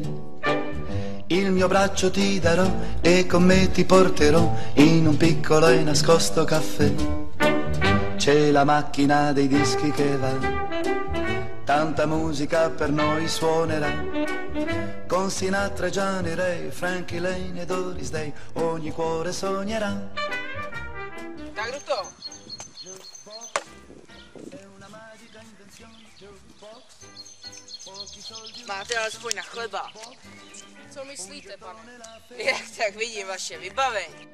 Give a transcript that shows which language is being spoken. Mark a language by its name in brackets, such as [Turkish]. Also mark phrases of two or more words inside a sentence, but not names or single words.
[Italian] Il mio braccio ti darò e con me ti porterò in un piccolo e nascosto caffè. C'è la macchina dei dischi che va, tanta musica per noi suonerà. Con Sinatra, Johnny Ray, Frankie Lane e Doris Day ogni cuore sognerà. [Czech] Tak kdo to? Máte alespoň na chleba. Co myslíte, pane? Jak tak vidím vaše vybavení.